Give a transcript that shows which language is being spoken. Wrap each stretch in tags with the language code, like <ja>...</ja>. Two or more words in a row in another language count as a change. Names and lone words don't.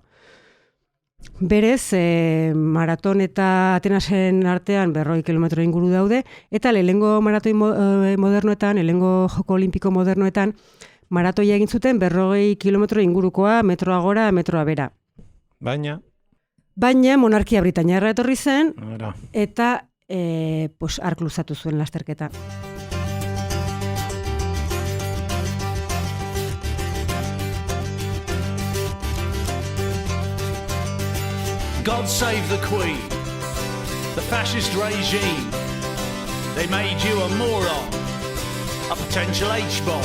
<eu>Berez, maraton eta Atenasen artean 50 kilometro inguru daude, eta lehengo maratoi modernoetan, lehengo joko olimpiko modernoetan, maratoia egin zuten 50 kilometro ingurukoa, metroa gora, metroa bera. Baina monarkia britainiarra etorri zen, eta ark luzatu zuen lasterketa.</eu> <en>God save the Queen, the fascist regime. They made you a moron, a potential H-bomb.</en>